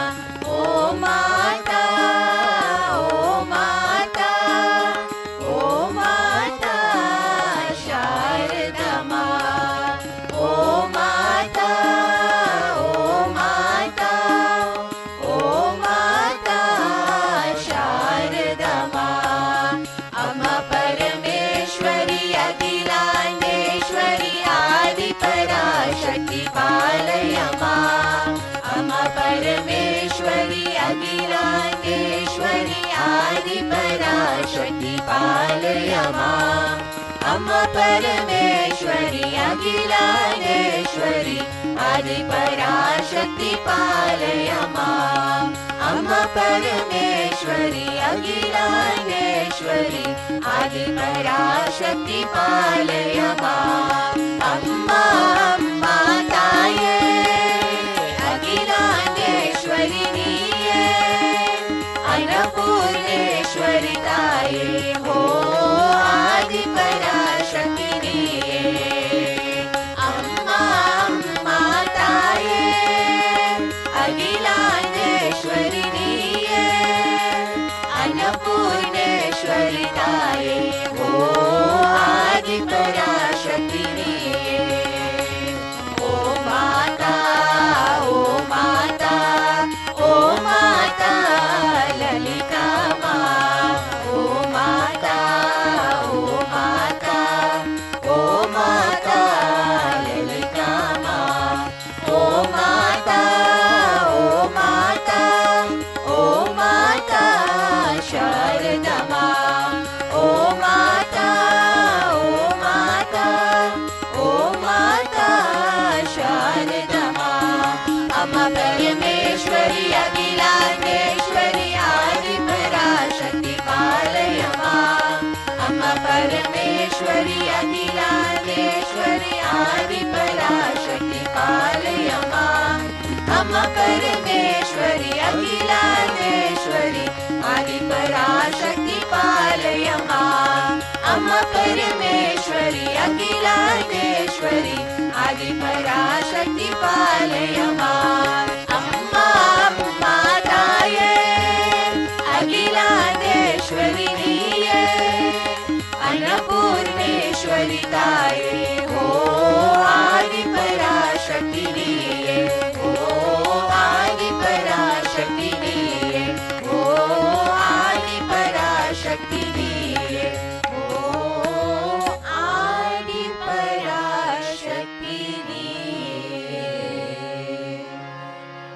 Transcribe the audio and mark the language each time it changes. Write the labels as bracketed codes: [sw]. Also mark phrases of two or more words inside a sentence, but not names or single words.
[hi] ओ माता ओ माता ओ माता शारदा माँ. ओ माता ओ माता ओ माता शारदा माँ. [sa] अम्मा परमेश्वरी अखिलांडेश्वरी आदि पराशक्ति पालय माँ. अम्मा परमेश्वरी अखिलांडेश्वरी आदि पराशक्ति पालय माँ. अम्मा परमेश्वरी अखिलांडेश्वरी आदि पराशक्ति पालय माँ. अम्मा परमेश्वरी अखिलांडेश्वरी आदि पराशक्ति पालय माँ. [ta] அம்மா அம்மா தாயே அகிலாண்டேஸ்வரி நீயே அன்னபூரணேஸ்வரி தாயே ஓ ஆதி பராசக்தி நீயே. அம்மா அம்மா தாயே அகிலாண்டேஸ்வரி நீயே அன்னபூரணேஸ்வரி தாயே ஓ ஆதி பராசக்தி நீயே. [hi] ओ माता ओ माता ओ माता ललिता माँ. ओ माता ओ माता ओ माता ललिता माँ. ओ माता ओ माता ओ माता शारदा माँ. ओ माता ओ माता ओ माता शारदा माँ. [sa] अम्मा परमेश्वरी अखिलांडेश्वरी आदि पराशक्ति पालय माँ. अम्मा परमेश्वरी अखिलांडेश्वरी आदि पराशक्ति पालय माँ. अम्मा परमेश्वरी अखिलांडेश्वरी आदि पराशक्ति पालय माँ. अम्मा परमेश्वरी अखिलांडेश्वरी आदि पराशक्ति पालय माँ. [ta] அம்மா அம்மா தாயே அகிலாண்டேஸ்வரி நீயே அன்னபூரணேஸ்வரி தாயே ஓ ஆதி பராசக்தி நீயே. ஓ ஆதி பராசக்தி நீயே. ஓ ஆதி பராசக்தி நீயே. ஓ ஆதி பராசக்தி நீயே.